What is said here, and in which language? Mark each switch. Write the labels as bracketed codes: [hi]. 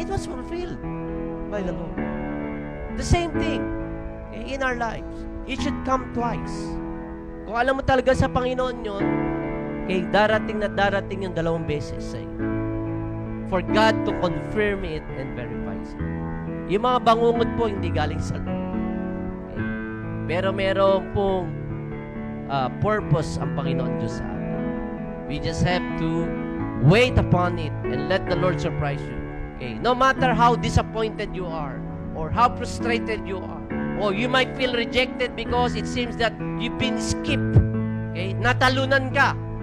[en] And it was fulfilled by the Lord. The same thing, okay, in our lives. It should come twice. [tl] Kung alam mo talaga sa Panginoon yun, okay, darating yung 2 beses sa iyo. [en] For God to confirm it and verify it. [tl] Yung mga bangungot po, hindi galing sa Lord. Okay. Pero meron pong purpose ang Panginoon Diyos sa atin. [en] We just have to wait upon it and let the Lord surprise you. Okay. No matter how disappointed you are or how frustrated you are, or you might feel rejected because it seems that you've been skipped. [tl] Okay? Natalunan ka.